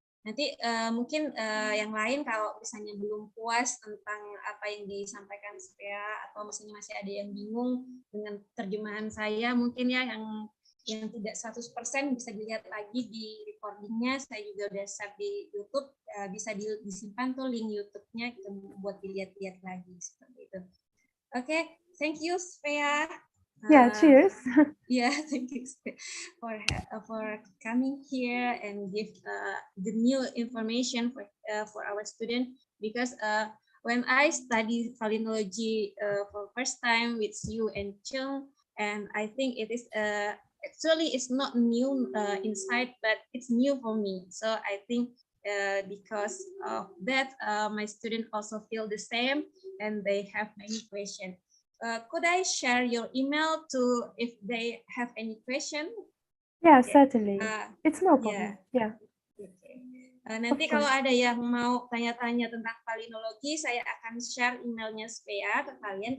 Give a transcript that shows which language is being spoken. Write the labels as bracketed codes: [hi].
[id] Nanti mungkin yang lain kalau misalnya belum puas tentang apa yang disampaikan saya, atau misalnya masih ada yang bingung dengan terjemahan saya, mungkin yang tidak 100% bisa dilihat lagi di recordingnya. Saya juga udah share di YouTube, bisa disimpan tuh link YouTube-nya buat dilihat-lihat lagi, seperti itu. Okay, [en] thank you, Svea. Yeah, cheers. Yeah, thank you for coming here and give the new information for our student, because when I study palynology for first time with you and Chung, and I think it is actually it's not new insight, but it's new for me. So I think because of that, my student also feel the same and they have many questions. Could I share your email to if they have any question? Yeah, Okay. certainly. It's no Yeah. problem. Yeah. Okay. [id] Nanti kalau ada yang mau tanya-tanya tentang palynologi, saya akan share emailnya Svea ke kalian.